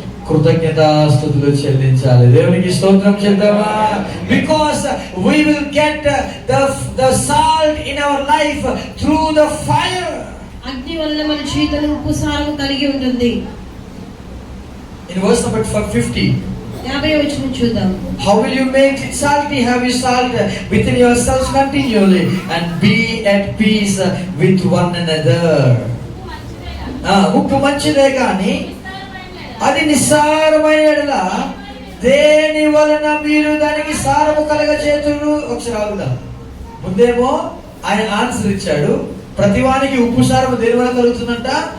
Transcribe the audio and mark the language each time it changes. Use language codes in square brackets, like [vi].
[te] కృతజ్ఞతాస్తుతులు చెల్లించాలి. దేవునికి స్తోత్రం చేద్దామా? [en] Because we will get the salt in our life through the fire. [te] అగ్ని వలన మన జీవితంలో ఉప్పు సారం కలిగి ఉంటుంది. [en] In verse number 50, [te] 50వ వచనం చూద్దాం. [en] how will you make it salty? Have you salt within yourselves continually and be at peace with one another. [te] ఉప్పు మంచిదే కానీ అది నిస్సారమైన యెడల దేని వలన మీరు దానికి సారము కలగచేతురు? ఒకసారి ఆగుదాం. ముందేమో ఆయన ఆన్సర్ ఇచ్చాడు, ప్రతివానికి ఉప్పు సారము దేని వల్ల కలుగుతుందంట?